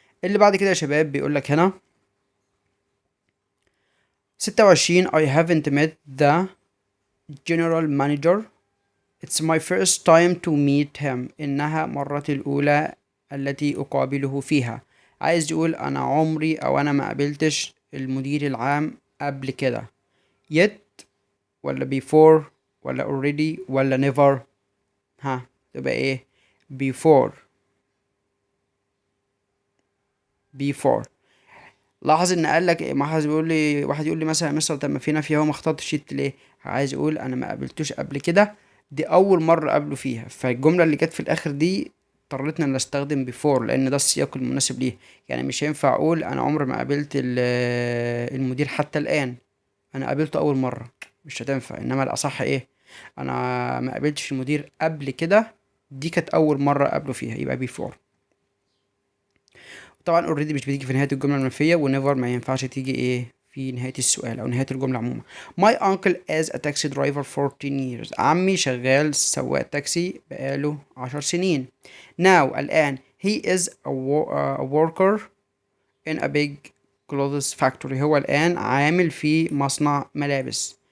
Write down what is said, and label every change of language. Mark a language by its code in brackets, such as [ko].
[ar] اللي بعد كده يا شباب بيقول لك هنا 26 [en] I haven't met the general manager it's my first time to meet him [ar] إنها مرتي الأولى التي أقابله فيها. عايز يقول أنا عمري أو أنا ما قابلتش المدير العام قبل كده. [en] yet ولا before ولا already ولا never. [ar] تبقى إيه before. لاحظ ان قال لك ما حد بيقول لي واحد يقول لي مثلا مستر طب ما في نفي اهو ما اخترتش شيت ليه. عايز اقول انا ما قابلتوش قبل كده دي اول مره قابله فيها. فالجمله اللي جت في الاخر دي اضطريتنا ان استخدم بيفور لان ده السياق المناسب ليه. يعني مش هينفع اقول انا عمري ما قابلت المدير حتى الان انا قابلته اول مره مش هتنفع. انما الاصح ايه انا ما قابلتش المدير قبل كده دي كانت اول مره قابله فيها يبقى بيفور. طبعا اوريدي مش بتيجي في نهايه الجمله المنفيه ونيفر ما ينفعش تيجي ايه في نهايه السؤال او نهايه الجمله عموما. [en] My uncle is a taxi driver for 10 years [ar] عمي شغال سواق تاكسي بقاله 10 سنين. [en] Now الان he is a worker in a big clothes factory [ar] هو الان عامل في مصنع ملابس.